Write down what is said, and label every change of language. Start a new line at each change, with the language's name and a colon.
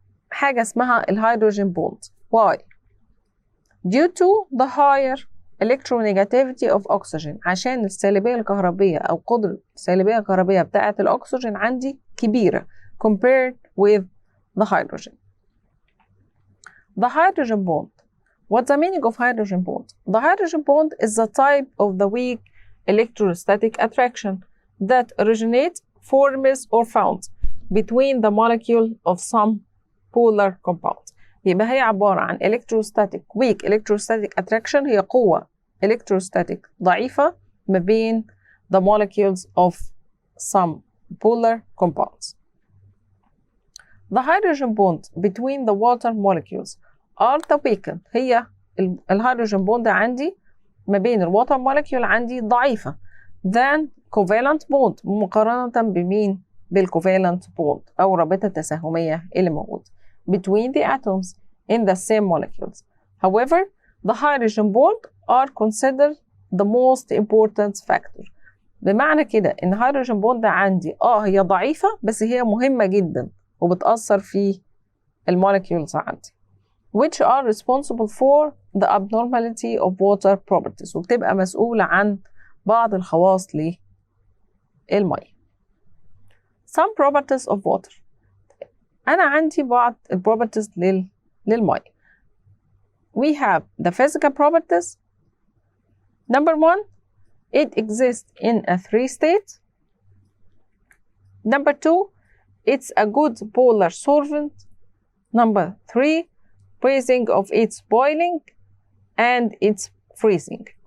Arabic: حاجة اسمها الهيدروجين bond.
English: Why? Due to the higher electronegativity of oxygen.
Arabic: عشان السالبية الكهربية أو قدرة السالبية الكهربية بتاعة الأكسجين عندي كبيرة
English: compared with the hydrogen. The hydrogen bond. What's the meaning of hydrogen bond? The hydrogen bond is the type of the weak electrostatic attraction that originates, forms, or found between the molecule of some polar compound.
Arabic: يبقى هي عبارة عن
English: weak electrostatic attraction.
Arabic: هي قوة electrostatic ضعيفة ما بين
English: the molecules of some polar compounds. The hydrogen bond between the water molecules are the weakened.
Arabic: هي الهيدروجين بوند عندي ما بين الواتر molecule عندي ضعيفة
English: than covalent bond
Arabic: مقارنة بمين؟ بالcovalent bond أو رابطة التساهمية اللي موجودة
English: between the atoms in the same molecules. However, the hydrogen bond are considered the most important factor.
Arabic: بمعنى كده إن الهيدروجين بوند عندي هي ضعيفة بس هي مهمة جدا وبتأثر في المولكيولز عندي
English: which are responsible for the abnormality of water properties
Arabic: وبتبقى مسؤولة عن بعض الخواص للمية.
English: Some properties of water.
Arabic: أنا عندي بعض properties للمية.
English: We have the physical properties. Number 1, it exists in a 3 state. Number 2, it's a good polar solvent. Number 3, freezing of its boiling and its freezing.